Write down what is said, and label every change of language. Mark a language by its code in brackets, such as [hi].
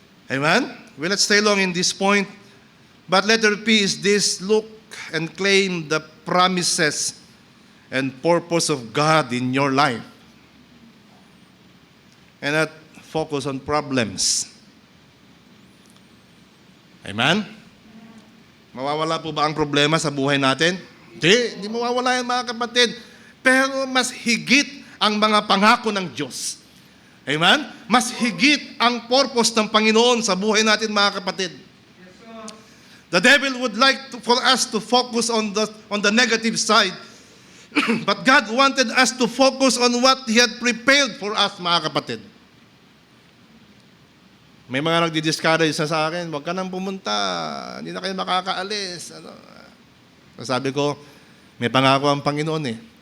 [en] Amen? We let's stay long in this point. But letter P is this: look and claim the promises and purpose of God in your life. And not focus on problems. Amen? [tl] Mawawala po ba ang problema sa buhay natin? Hindi mawawala yan mga kapatid. Pero mas higit ang mga pangako ng Diyos. Amen? Mas higit ang purpose ng Panginoon sa buhay natin mga kapatid. [en] The devil would like for us to focus on the negative side. But God wanted us to focus on what He had prepared for us [tl] mga kapatid. May mga nagdi-discourage na sa akin, huwag ka nang pumunta, hindi na kayo makakaalis. Sabi ko, may pangako ang Panginoon eh.